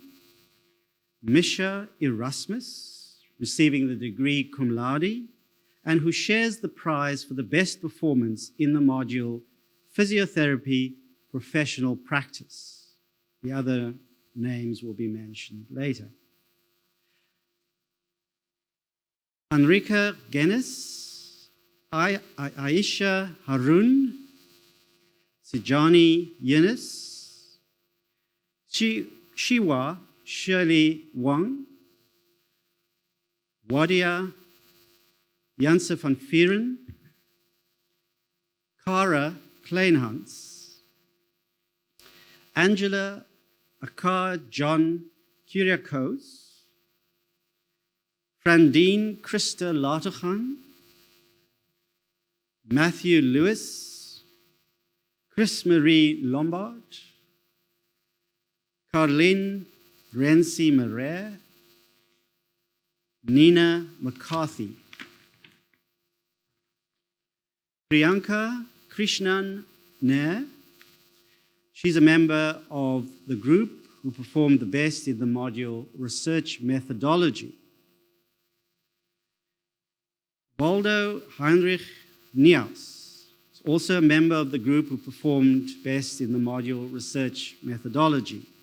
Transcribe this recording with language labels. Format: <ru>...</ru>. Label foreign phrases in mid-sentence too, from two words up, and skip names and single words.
<en>Misha Erasmus, receiving the degree cum laude, and who shares the prize for the best performance in the module Physiotherapy Professional Practice. The other names will be mentioned later. Enrica Guinness, Aisha Harun, Sijani Yunus, Shiwa Shirley Wang, Wadia Janse van Vieren, Cara Kleinhans, Angela Akar John Kyriakos, Frandine Christa Latergan, Matthew Lewis, Chris Marie Lombard, Carlene Renzi Marais, Nina McCarthy, Priyanka Krishnan Nair. She's a member of the group who performed the best in the module Research Methodology. Waldo Heinrich Nias is also a member of the group who performed best in the module Research Methodology.</en>